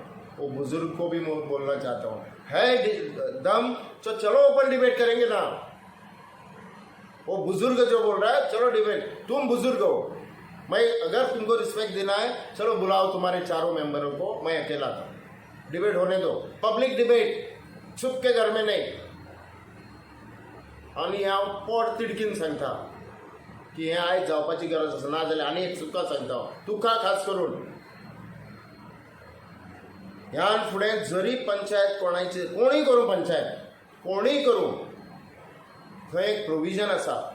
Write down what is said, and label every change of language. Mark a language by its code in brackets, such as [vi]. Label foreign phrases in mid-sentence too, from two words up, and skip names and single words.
[hi] वो बुजुर्ग को भी मैं बोलना चाहता हूँ, है दम तो चलो [en] open debate [hi] करेंगे ना. वो बुजुर्ग जो बोल रहा है, चलो डिबेट. तुम बुजुर्ग हो, मैं अगर तुमको रिस्पेक्ट देना है, चलो बुलाओ तुम्हारे चारों मेंबरों को, मैं अकेला था. डिबेट होने दो, [en] public debate, [hi] छुप के घर में नहीं. [kok] आणि हांव पोट तिडकीन सांगता की हें आयज जावपाची गरज आसा. ना जाल्यार आनी एक तुका सांगता, तुका खास करून ह्यान फुडें जरी पंचायत कोणीय करूं, थंय एक प्रोविजन आसा.